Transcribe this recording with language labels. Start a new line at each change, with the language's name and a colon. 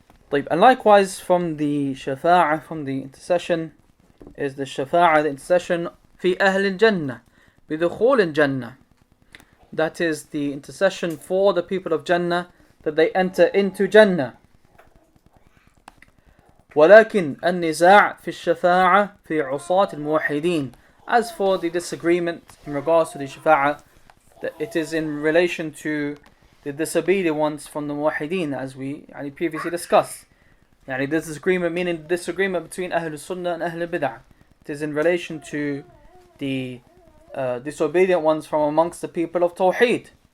English: And likewise from the shafa'ah, from the intercession, is the shafa'ah, the intercession
Arabic: fi ahl al-jannah, bidukhul al-jannah.
English: That is the intercession for the people of Jannah, that they enter into Jannah.
Arabic: ولكن النزاع في الشفاعة في عصاة الموحدين.
English: As for the disagreement in regards to the shafa'ah, that it is in relation to the disobedient ones from the muwahideen, as we previously discussed. This disagreement, meaning the disagreement between Ahl-Sunnah and Ahl-Bid'ah. It is in relation to the disobedient ones from amongst the people of Tawheed.